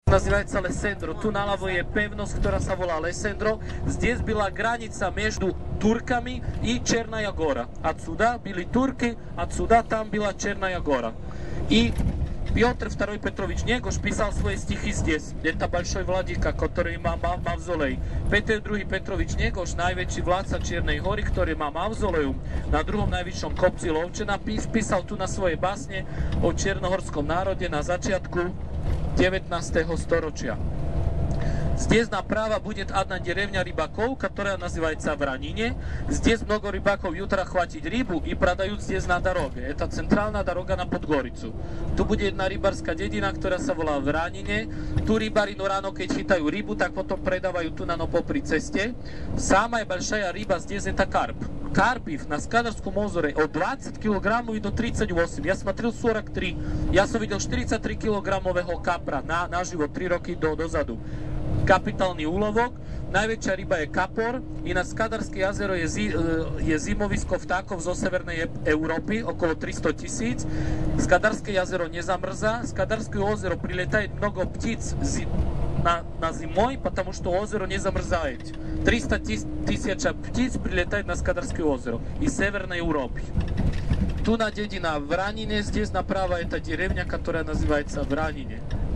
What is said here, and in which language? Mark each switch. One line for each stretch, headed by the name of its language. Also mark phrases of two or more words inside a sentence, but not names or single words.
Russian: Называется Лесендро.
Slovak: Tu naľavo je pevnosť, ktorá sa volá Лесендро.
Russian: Здесь была граница между турками и Черная гора. Отсюда были турки, отсюда там была Черная гора. И Петр II Петрович Негош писал свои стихи здесь. Это большой владыка, который
Slovak: má mavzolej. Peter II Petrovič Негош, najväčší vládca Čiernej hory, ktorý má mavzoleum na druhom najvyššom kopci Lovčena, písal tu na svoje básne o čiernohorskom národe na začiatku 19.
Russian: столетия. Здесь направо будет одна деревня рыбаков, которая называется Вранине. Здесь много рыбаков утро хватит рыбу и продают здесь на дороге. Это центральная дорога на Подгорицу.
Slovak: Tu bude jedna rybárska dedina, ktorá sa volá Vranine. Tu rybári ráno, keď chytajú rybu, tak potom predávajú tu na popri ceste.
Russian: Самая большая рыба здесь это карп. Карпів на Скадарском озере от 20 кг и до 38. Я смотрел 43.
Slovak: Я som videl 43 kg kapra naživo 3 roky dozadu. Kapitálny úlovok. Najväčšia ryba je kapor i na Skadarské jazero je zimovisko vtákov zo severnej Európy, okolo 300 000. Skadarské jazero nezamrzá.
Russian: Skadarské озеро прилетает много птиц на зимой, потому что озеро не замерзает. 300 000 птиц прилетает на Скадарское озеро из Северной Европы. Tu на dedina Vranine, здесь направо это деревня, которая называется Vranine.